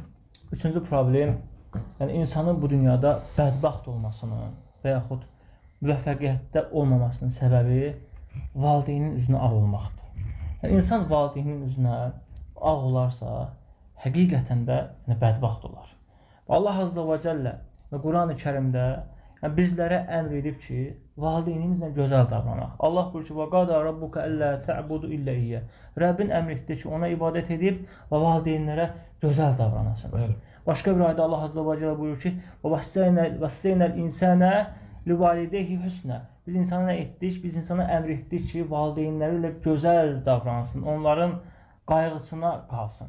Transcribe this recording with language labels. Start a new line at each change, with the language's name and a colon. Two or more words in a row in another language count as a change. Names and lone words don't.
Azerbaijani: Üçüncü problem, yəni insanın bu dünyada bədbəxt olmasının və yaxud müvəffəqiyyətdə olmamasının səbəbi valideynin üzünə ağ olmaqdır. Yəni insan valideynin üzünə ağ olarsa, həqiqətən də bədbəxt olar. Allah
Arabic: عز وجل
Azerbaijani: Quran-ı Kərimdə bizlərə əmr edib ki, valideynimizlə gözəl davranaq. Allah buyurur ki:
Arabic: "وَقَضَىٰ رَبُّكَ أَلَّا تَعْبُدُوا إِلَّا إِيَّاهُ."
Azerbaijani: Rəbbin əmr etdi ki, ona ibadət edib və valideynlərə gözəl davranasın. Başqa bir ayədə Allah
Arabic: عز وجل
Azerbaijani: buyurur ki:
Arabic: "وَوَصَّيْنَا الْإِنْسَانَ بِوَالِدَيْهِ حُسْنًا."
Azerbaijani: Biz insana nə etdik? Biz insana əmr etdik ki, valideynləri ilə gözəl davransın, onların qayğısına qalsın.